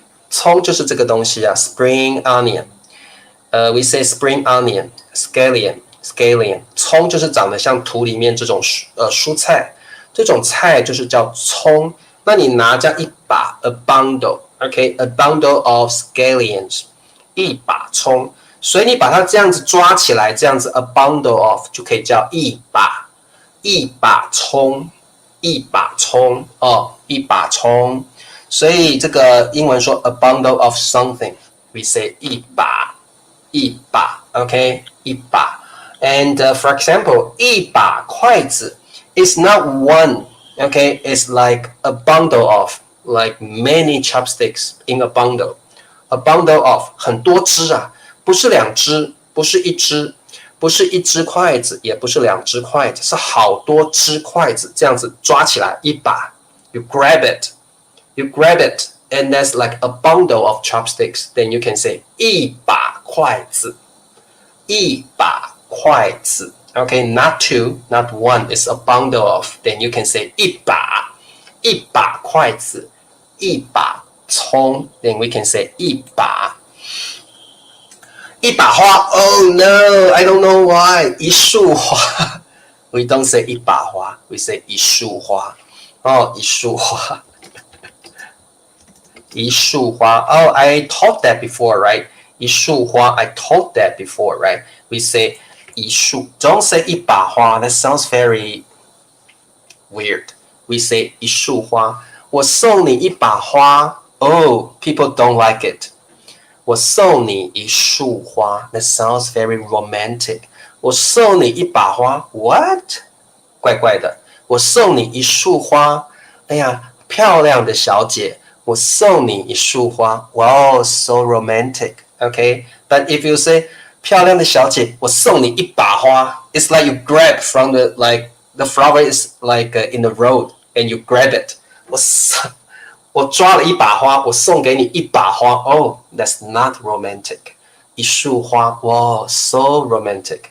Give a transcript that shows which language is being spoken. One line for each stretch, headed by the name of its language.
Chinese: 葱就是这个东西啊
English: Spring onion. We say spring onion, scallion.
Chinese: scallion， 葱就是长得像土里面这种蔬菜，这种菜就是叫葱。那你拿这样一把 a bundle，OK，
English: a bundle of scallions，
Chinese: 一把葱，所以你把它这样子抓起来，这样子 a bundle of 就可以叫一把葱，一把葱哦，一把葱。所以这个英文说
English: a bundle of something，we say
Chinese: 一把 ，OK， 一把。
English: And for example，
Chinese: 一把筷子
English: is not one。Okay, it's like a bundle of like many chopsticks in a bundle. A bundle of
Chinese: 很多只啊，不是两只，不是一只，不是一只筷子，也不是两只筷子，是好多只筷子，这样子抓起来一把。
English: You grab it, and that's like a bundle of chopsticks. Then you can say 一把筷子，一把筷子。 Okay, not two, not one. It's a bundle of. Then you can say 一把筷子，一把葱。 Then we can say 一把花。 Oh no, I don't know why. 一束花。 We don't say 一把花, we say 一束花。
Chinese: 哦，一束花，一束花。
English: Oh, I taught that before, right?
Chinese: 一束花
English: I taught that before, right? We say 一束 don't say 一把花 that sounds very weird.
Chinese: We say 一束花，我送你一把花。
English: Oh, people don't like it.
Chinese: 我送你一束花
English: that sounds very romantic.
Chinese: 我送你一把花
English: What?
Chinese: 怪怪的。我送你一束花，哎呀，漂亮的小姐，我送你一束花。
English: Wow, so romantic. Okay, but if you say
Chinese: 漂亮的小姐，我送你一把花。
English: It's like you grab from the flower is like in the road and you grab it.
Chinese: 我抓了一把花，我送给你一把花。
English: Oh, that's not romantic.
Chinese: 一束花，哇
English: so romantic.